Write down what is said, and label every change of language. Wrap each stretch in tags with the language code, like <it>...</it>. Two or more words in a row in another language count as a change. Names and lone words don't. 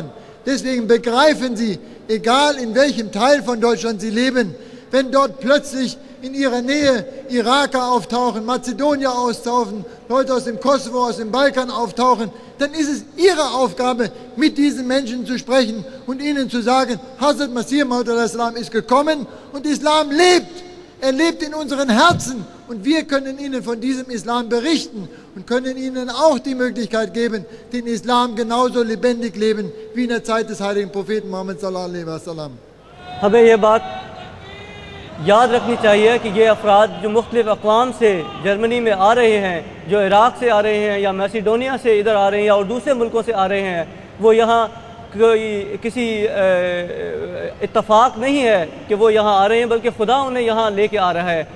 <de>Deswegen begreifen Sie, egal in welchem Teil von Deutschland Sie leben, wenn dort plötzlich in ihrer Nähe Iraker auftauchen, Mazedonier auftauchen, Leute aus dem Kosovo, aus dem Balkan auftauchen, dann ist es Ihre Aufgabe, mit diesen Menschen zu sprechen und ihnen zu sagen, Hazrat Masih Maud ist gekommen und Islam lebt. Er lebt in unseren Herzen und wir können ihnen von diesem Islam berichten und können ihnen auch die Möglichkeit geben, den Islam genauso lebendig leben wie in der Zeit des heiligen Propheten Muhammad</de> <ar>صلى الله عليه وسلم.</ar> <ur>ہمیں یہ بات یاد رکھنی چاہیے کہ یہ افراد جو مختلف اقوام سے جرمنی میں آ رہے ہیں، جو عراق سے آ رہے ہیں یا میسیڈونیا سے ادھر آ رہے ہیں یا اور دوسرے ملکوں سے آ رہے ہیں، وہ یہاں کوئی کسی اتفاق نہیں ہے کہ وہ یہاں آ رہے ہیں، بلکہ خدا انہیں یہاں لے کے آ رہا ہے.</ur>